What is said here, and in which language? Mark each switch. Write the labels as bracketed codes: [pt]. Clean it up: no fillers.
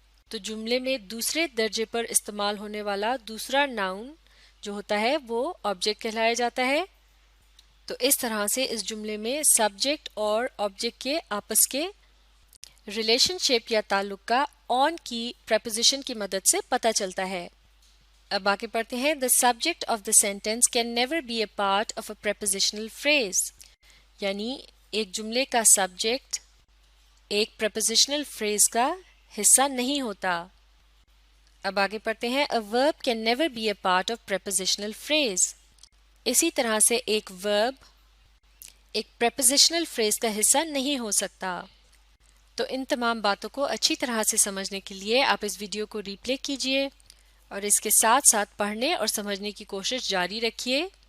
[ur] تو جملے میں دوسرے درجے پر استعمال ہونے والا دوسرا ناؤن جو ہوتا ہے وہ آبجیکٹ کہلایا جاتا ہے. تو اس طرح سے اس جملے میں سبجیکٹ اور آبجیکٹ کے آپس کے ریلیشن شپ یا تعلق کا آن کی پریپوزیشن کی مدد سے پتہ چلتا ہے. اب آگے پڑھتے ہیں [en] the subject of the sentence can never be a part of a prepositional phrase، [ur] یعنی ایک جملے کا سبجیکٹ ایک prepositional phrase کا حصہ نہیں ہوتا. اب آگے پڑھتے ہیں [en] a verb can never be a part of prepositional phrase. [ur] اسی طرح سے ایک verb ایک prepositional phrase کا حصہ نہیں ہو سکتا. تو ان تمام باتوں کو اچھی طرح سے سمجھنے کے لیے آپ اس ویڈیو کو ری پلے کیجئے اور اس کے ساتھ ساتھ پڑھنے اور سمجھنے کی کوشش جاری رکھیے.